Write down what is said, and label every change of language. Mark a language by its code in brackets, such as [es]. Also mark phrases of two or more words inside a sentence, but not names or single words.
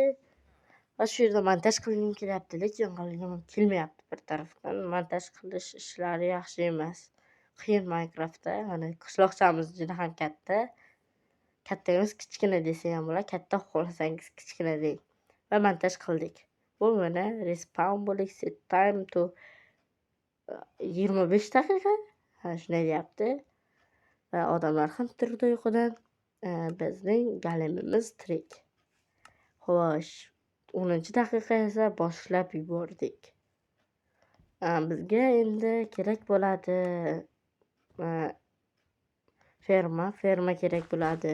[uz] Va shu yerda montaj qilgim kelyapti, lekin qilgim kelmayapti bir tarafdan. Montaj qilish ishlari yaxshi emas. Qiyin Minecraftda. Mana qishloqchamiz juda ham katta. Katta emas, kichkina desa ham bo'ladi. Katta xohlasangiz kichkina deng. Va montaj qildik. Bu mana respawn bo'ldik, [en] set time to 25 daqiqa. [uz] Shunday deyapti. Va odamlar ham turdi uyqudan. Bizning golemimiz tirik. Xo'sh, 10-daqiqa esa boshlab yubordik. Bizga endi kerak bo'ladi ferma kerak bo'ladi.